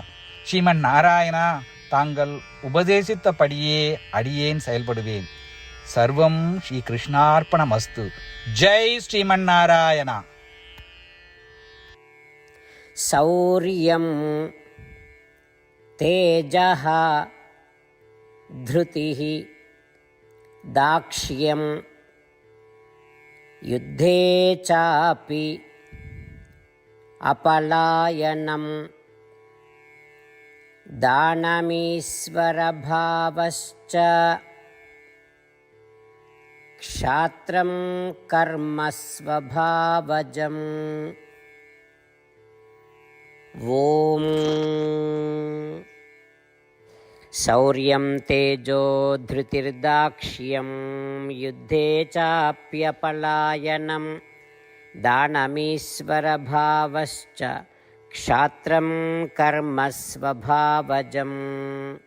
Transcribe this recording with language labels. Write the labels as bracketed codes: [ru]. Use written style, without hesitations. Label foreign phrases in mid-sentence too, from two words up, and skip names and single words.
[ta] ஸ்ரீமன் நாராயணா, தாங்கள் உபதேசித்தபடியே அடியேன் செயல்படுவேன். [sa] सर्वं श्री कृष्णार्पणमस्तु। जय श्रीमन् नारायण. शौर्यं तेजः धृतिः दाक्ष्यं युद्धे चापि अपलायनं दानमीश्वरभावश्च क्षात्रं कर्म स्वभावजम्. ओम् शौर्यं तेजो धृतिर्दाक्ष्यं युद्धे चाप्यपलायनं दानमीश्वरभावश्च क्षात्रं कर्म स्वभावजम्.